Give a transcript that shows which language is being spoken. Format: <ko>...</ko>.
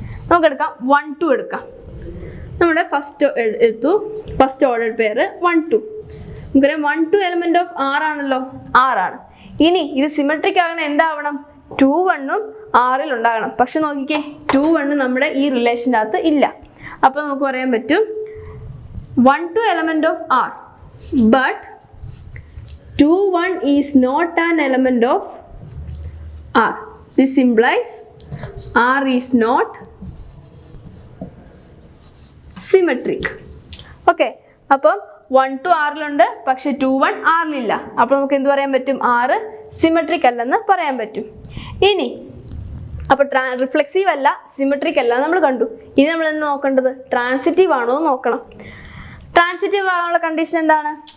<ml>നമുക്കെടുക്കാം 1 2 എടുക്കാം. നമ്മുടെ first ordered pair 1 2. നമുക്കറിയാം 1 2 എലമെന്റ് ഓഫ് ആർ ആണല്ലോ, ആറാണ്. ഇനി ഇത് സിമെട്രിക് ആകണം എന്താവണം? 2 1 ഉം ആറിൽ ഉണ്ടാകണം. പക്ഷെ നോക്കിക്കേ, 2 1 നമ്മുടെ ഈ റിലേഷൻ്റെ അകത്ത് ഇല്ല. അപ്പോൾ നമുക്ക് പറയാൻ പറ്റും</ml> <en>1 2 element of R, but 2 1 is not an element of R. This implies R is not symmetric.</en> <ml>Okay, അപ്പോൾ 1 2 ആറിലുണ്ട്, പക്ഷെ 2 1 ആറിലില്ല. അപ്പോൾ നമുക്ക് എന്ത് പറയാൻ പറ്റും? R സിമെട്രിക് അല്ലെന്ന് പറയാൻ പറ്റും. ഇനി അപ്പോൾ റിഫ്ലെക്സീവ് അല്ല, സിമെട്രിക് അല്ല നമ്മൾ കണ്ടു. ഇനി നമ്മൾ എന്ത് നോക്കേണ്ടത്? ട്രാൻസിറ്റീവ് ആണോ എന്ന് നോക്കണം. ട്രാൻസിറ്റീവ് ആകാനുള്ള കണ്ടീഷൻ എന്താണ്?</ml>